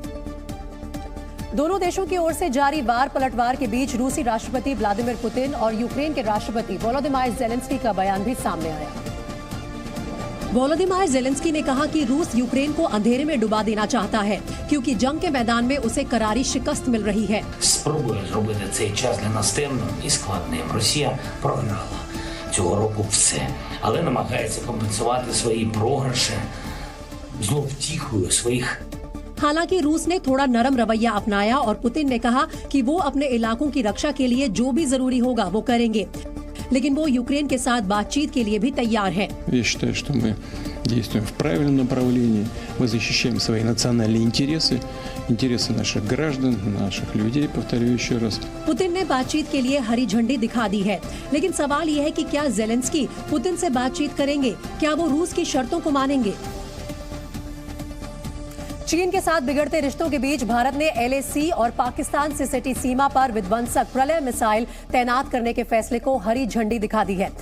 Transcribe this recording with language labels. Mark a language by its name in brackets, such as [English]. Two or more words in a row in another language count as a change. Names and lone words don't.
[Hindi] दोनों देशों की ओर से जारी वार पलटवार के बीच रूसी राष्ट्रपति व्लादिमीर पुतिन और यूक्रेन के राष्ट्रपति वोलोदिमीर ज़ेलेंस्की का बयान भी सामने आया। वोलोदिमीर ज़ेलेंस्की ने कहा कि रूस यूक्रेन को अंधेरे में डुबा देना चाहता है, क्योंकि जंग के मैदान में उसे करारी शिकस्त मिल रही है। [Ukrainian] Спробує зробити цей час для нас темним і складним. Росія програла цього року все, але намагається компенсувати свої програші зловтіхою своїх. [Hindi] हालांकि रूस ने थोड़ा नरम रवैया अपनाया और पुतिन ने कहा कि वो अपने इलाकों की रक्षा के लिए जो भी जरूरी होगा वो करेंगे, लेकिन वो यूक्रेन के साथ बातचीत के लिए भी तैयार है। [Russian] Я считаю, что мы действуем в правильном направлении. Мы защищаем свои национальные интересы, интересы наших граждан, наших людей, повторю еще раз. [Hindi] पुतिन ने बातचीत के लिए हरी झंडी दिखा दी है, लेकिन सवाल ये है कि क्या ज़ेलेंस्की पुतिन से बातचीत करेंगे? क्या वो रूस की शर्तों को मानेंगे? चीन के साथ बिगड़ते रिश्तों के बीच भारत ने LAC और पाकिस्तान से सटी सीमा पर विध्वंसक प्रलय मिसाइल तैनात करने के फैसले को हरी झंडी दिखा दी है।